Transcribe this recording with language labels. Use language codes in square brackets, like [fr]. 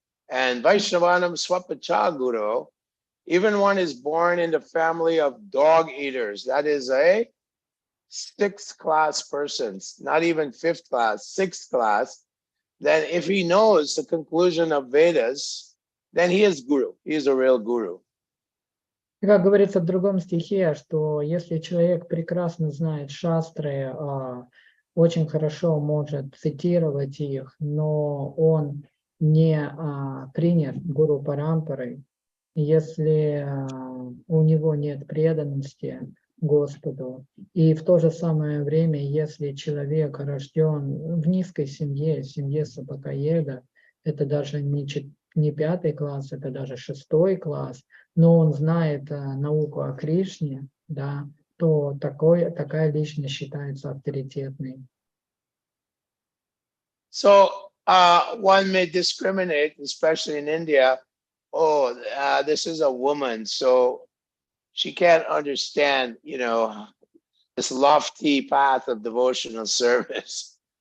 [en] And [sa] Vaishnavanam Swapacha Guru, [en] even one is born in the family of dog eaters, that is a 6th class persons, not even 5th class, 6th class, then if he knows the conclusion of Vedas, then he is guru, he is a real guru. [ru] Как говорится в другом стихе, что если человек прекрасно знает шастры, очень хорошо может цитировать их, но он не принят гуру парампарой, если у него нет преданности Господу, и в то же самое время, если человек рожден в низкой семье, семье собакоеда, это даже не 5-й класс, это даже 6-й класс, но он знает науку о Кришне, да, то такая личность считается авторитетной. [en] So one may discriminate, especially in India, oh, this is a woman, so she can't understand, this lofty path of devotional service.